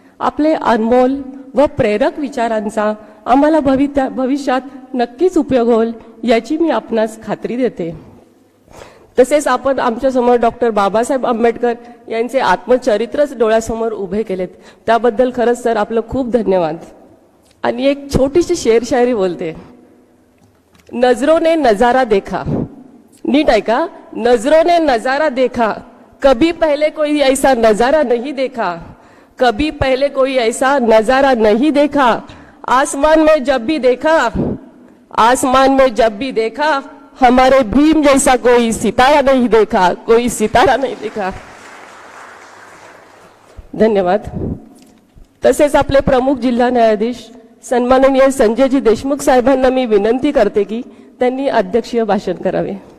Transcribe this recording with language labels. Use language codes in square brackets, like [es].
[mr] आपले अनमोल व प्रेरक विचारांचा आम्हाला भविष्यात नक्कीच उपयोग होईल याची मी आपणास खात्री देते. तसेच आपण आमच्यासमोर डॉक्टर बाबासाहेब आंबेडकर यांचे आत्मचरित्रच डोळ्यासमोर उभे केलेत, त्याबद्दल खरंच सर आपलं खूप धन्यवाद. आणि एक छोटीशी शेर शायरी बोलते. [hi] नजरों ने नजारा देखा, [mr] नीट ऐका, [hi] नजरों ने नजारा देखा, कभी पहले कोई ऐसा नजारा नहीं देखा, कभी पहले कोई ऐसा नजारा नहीं देखा, आसमान में जब भी देखा, आसमान में जब भी देखा, हमारे भीम जैसा कोई सितारा नहीं देखा, कोई सितारा नहीं देखा. [mr] धन्यवाद. तसेच आपले प्रमुख जिल्हा न्यायाधीश सन्माननीय संजयजी देशमुख साहेबांना मी विनंती करते की त्यांनी अध्यक्षीय भाषण करावे.